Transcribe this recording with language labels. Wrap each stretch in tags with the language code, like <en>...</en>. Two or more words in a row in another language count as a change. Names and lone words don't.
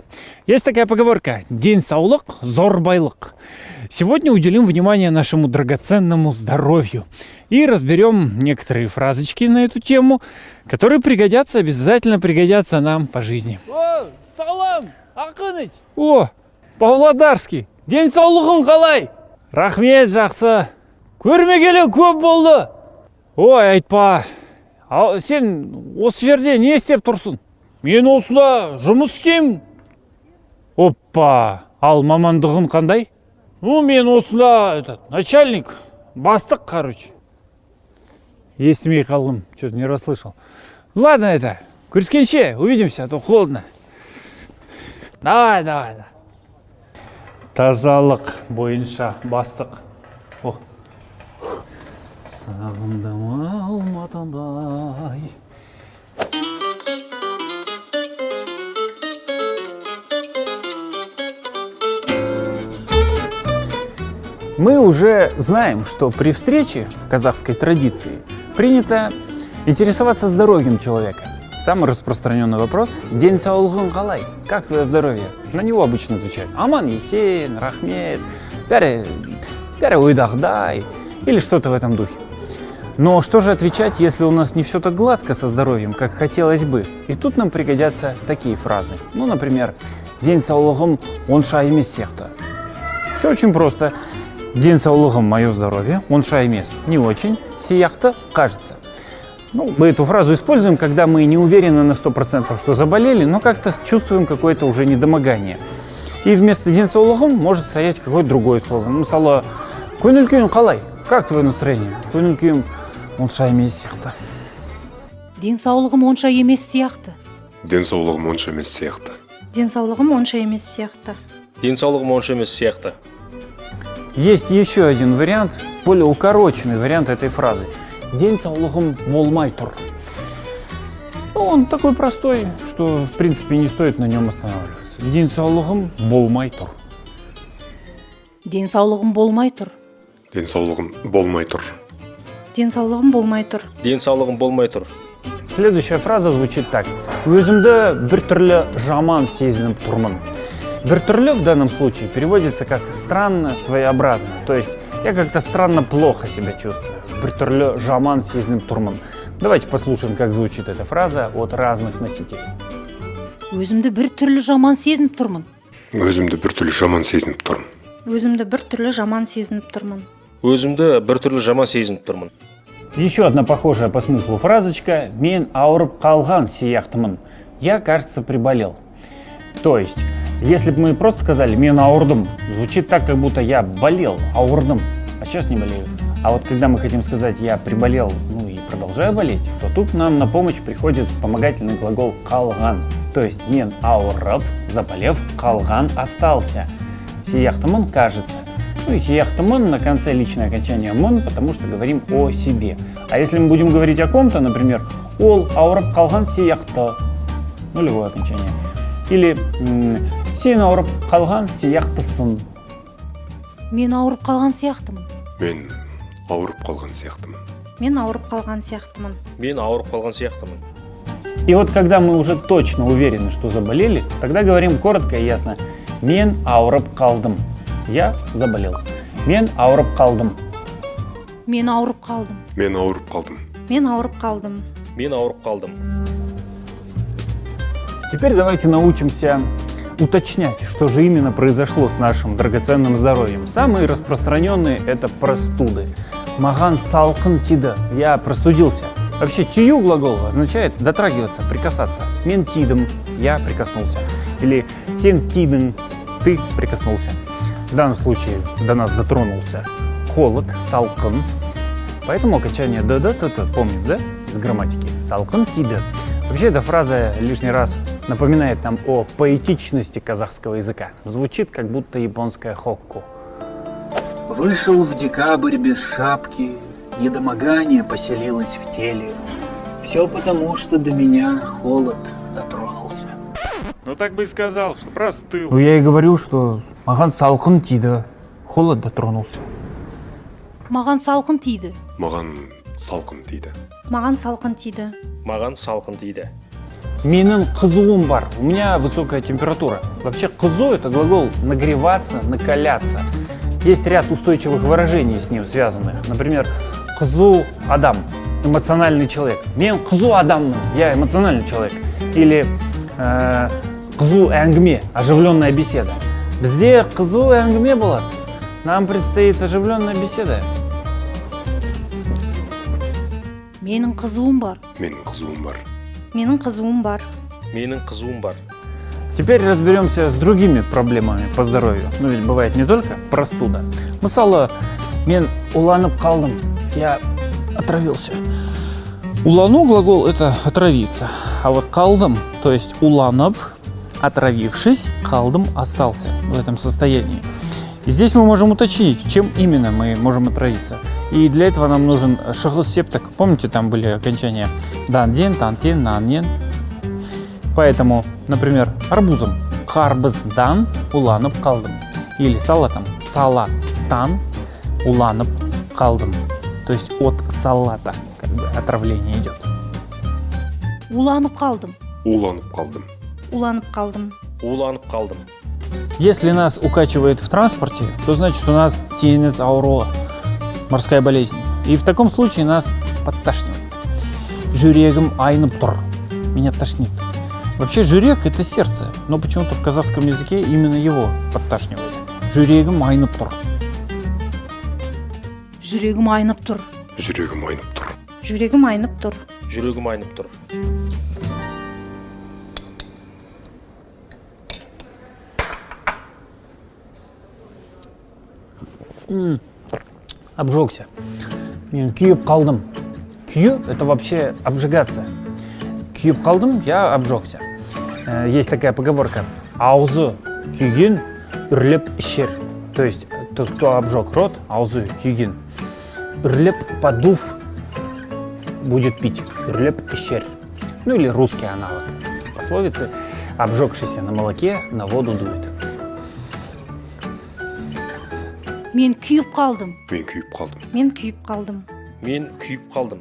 <ru>Есть такая поговорка:</ru> <kk>день саулык, зор байлык.</kk> <ru>Сегодня уделим внимание нашему драгоценному здоровью и разберем некоторые фразочки на эту тему, которые пригодятся, обязательно пригодятся нам по жизни. О, салам, Акыныч! О, Павлодарский!</ru> <kk>День саулығың қалай? Рахмет, жақсы. Көрмегелі көп болды. Ой, айтпа. Сен осы жерде не істеп тұрсың? Мен осында жұмыс істеймін. Оппа, ал мамандығын қандай? Ну, мен осында начальник, бастық, короче. Естімей қалдым,</kk> <ru>что-то не расслышал. Ладно, көріскенше, увидимся, а то холодно. Давай.</ru> <kk>Тазалық бойынша бастық. О. Сағындым алматындай.</kk> <ru>Мы уже знаем, что при встрече в казахской традиции принято интересоваться здоровьем человека. Самый распространенный вопрос – день саулығың қалай? Как твое здоровье? На него обычно отвечают:</ru> <kk>аман есен, рахмет, бәрі ойдағдай</kk> <ru>или что-то в этом духе. Но что же отвечать, если у нас не все так гладко со здоровьем, как хотелось бы? И тут нам пригодятся такие фразы. Ну, например,</ru> <kk>день саулығым онша емес сияқты.</kk> <ru>Все очень просто.</ru> <kk>День саулығым</kk> <ru>мое здоровье,</ru> <kk>онша емес</kk> <ru>не очень, сияқты кажется. Ну, мы эту фразу используем, когда мы не уверены на 100%, что заболели, но как-то чувствуем какое-то уже недомогание. И вместо</ru> <kk>день саулығым</kk> <ru>может стоять какое-то другое слово. Ну,</ru> <kk>мысалы, көңіл күйің қалай?</kk> <ru>Как твое настроение?</ru> <kk>Көңіл күйім онша емес сияқты. Денсаулығым онша емес сияқты. Денсаулығым онша емес сияқты. Денсаулығым онша емес сияқты. Денсаулығым онша емес сияқты.</kk> <ru>Есть еще один вариант, более укороченный вариант этой фразы.</ru> <kk>День саулығым болмай тұр.</kk> <ru>Ну, он такой простой, что в принципе не стоит на нем останавливаться.</ru> <kk>День саулығым болмай тұр. Денсаулығым болмай тұр. Денсаулығым болмай тұр. Денсаулығым болмай тұр. Денсаулығым болмай тұр.</kk> <ru>Следующая фраза звучит так:</ru> <kk>өзімді біртүрлі жаман сезініп тұрмын.</kk> <ru>Біртүрлі в данном случае переводится как странно, своеобразно. То есть я как-то странно плохо себя чувствую.</ru> <kk>Біртүрлі жаман сезініп тұрмын.</kk> <ru>Давайте послушаем, как звучит эта фраза от разных носителей.</ru> <kk>Өзімді біртүрлі жаман сезініп тұрмын. Өзімді біртүрлі жаман сезініп тұрмын. Өзімді біртүрлі жаман сезініп тұрмын. Өзімді біртүрлі жаман сезініп тұрмын.</kk> <ru>Еще одна похожая по смыслу фразочка:</ru> <kk>мен ауырып қалған сияқтымын.</kk> <ru>Я, кажется, приболел. То есть, если бы мы просто сказали</ru> <kk>мен ауырдым,</kk> <ru>звучит так, как будто я болел, ауырдым, а сейчас не болею. А вот когда мы хотим сказать я приболел, ну и продолжаю болеть, то тут нам на помощь приходит вспомогательный глагол қалған. То есть</ru> <kk>мен ауырып,</kk> <ru>заболев, қалған остался.</ru> <kk>Сияқтымын,</kk> <ru>кажется. Ну и сияқтымын на конце личное окончание мын, потому что говорим о себе. А если мы будем говорить о ком-то, например,</ru> <kk>ол ауырып қалған сияқты,</kk> <ru>нулевое окончание.</ru> <kk>Или сен ауырып қалған сияқтысың. Мен ауырып қалған сияқтымын. Мен ауырып қалған сияқтымын. Мен ауырып қалған сияқтымын. Мен ауырып қалған сияқтымын.</kk> <ru>И вот когда мы уже точно уверены, что заболели, тогда говорим коротко и ясно:</ru> <kk>мен ауырып қалдым.</kk> <ru>Я заболел.</ru> <kk>Мен ауырып қалдым. Мен ауырып қалдым. Мен ауырып қалдым. Мен ауырып қалдым. Мен ауырып қалдым.</kk> <ru>Теперь давайте научимся уточнять, что же именно произошло с нашим драгоценным здоровьем. Самые распространенные – это простуды.</ru> <kk>Маған салқын тиді.</kk> <ru>Я простудился. Вообще тию глагол означает дотрагиваться, прикасаться.</ru> <kk>Мен тидым,</kk> <ru>я прикоснулся.</ru> <kk>Или сен тидің,</kk> <ru>ты прикоснулся. В данном случае до нас дотронулся холод, салқын. Поэтому окончание д-д-т-т, помним, да, из грамматики?</ru> <kk>Салқын тиді.</kk> <ru>Вообще эта фраза лишний раз напоминает нам о поэтичности казахского языка. Звучит как будто японская хокку. Вышел в декабрь без шапки, недомогание поселилось в теле. Все потому, что до меня холод дотронулся. Ну так бы и сказал, что простыл. Ну я и говорю, что</ru> <kk>маған салқын тиді,</kk> <ru>холод дотронулся.</ru> <kk>Маған салқын тиді. Маған салқын тиді. Маған салқын тиді. Маған салқын тиді. Менің қызуым бар.</kk> <ru>У меня высокая температура. Вообще қызу это глагол нагреваться, накаляться. Есть ряд устойчивых выражений с ним связанных. Например,</ru> <kk>қызу адам,</kk> <ru>эмоциональный человек.</ru> <kk>Мен қызу адаммын,</kk> <ru>я эмоциональный человек. Или</ru> <kk>қызу әңгіме,</kk> <ru>оживленная беседа.</ru> <kk>Бізде қызу әңгіме болады.</kk> <ru>Нам предстоит оживленная беседа.</ru> <kk>менің қызуым бар. Менің қызуым бар. Менің қызуым бар. Менің қызуым бар.</kk> <ru>Теперь разберемся с другими проблемами по здоровью. Ну ведь бывает не только простуда.</ru> <kk>Мысалы, мен уланып қалдым,</kk> <ru>я отравился. Улану глагол это отравиться. А вот қалдым, то есть уланып, отравившись, қалдым остался в этом состоянии. И здесь мы можем уточнить, чем именно мы можем отравиться. И для этого нам нужен</ru> <kk>шығыс септік.</kk> <ru>Помните, там были окончания дан-ден, тан-тен, нан-нен. Поэтому, например, арбузом</ru> <kk>қарбыздан уланып қалдым.</kk> <ru>Или салатом</ru> <kk>салаттан уланып қалдым.</kk> <ru>То есть от салата как бы отравление идет.</ru> <kk>уланып қалдым. Уланып қалдым. Уланып қалдым. Уланып қалдым.</kk> <ru>Если нас укачивает в транспорте, то значит у нас</ru> <kk>теңіз ауруы,</kk> <ru>морская болезнь. И в таком случае нас подташнивает.</ru> <kk>Жүрегім айнып тұр.</kk> <ru>Меня тошнит. Вообще жүрек это сердце, но почему-то в казахском языке именно его подташнивает.</ru> <kk>Жүрегім айнып тұр. жүрегім айнып тұр. Жүрегім айнып тұр. Жүрегім айнып тұр. Жүрегім айнып тұр.</kk> <ru>Обжегся.</ru> <kk>Мен күйіп қалдым.</kk> <ru>Күйю это вообще обжигаться.</ru> <kk>Күйіп қалдым,</kk> <ru>я обжегся. Есть такая поговорка.</ru> <kk>Аузы күйген, үрлеп ішер.</kk> <ru>То есть тот, кто обжег рот,</ru> <kk>аузы күйген.</kk> <ru>Үрлеп подув будет пить.</ru> <kk>Үрлеп ішер.</kk> <ru>Ну или русский аналог пословицы. Обжегшийся на молоке на воду дует.</ru> <kk>мен күйіп қалдым. Мен күйіп қалдым. Мен күйіп қалдым. Мен күйіп қалдым.</kk>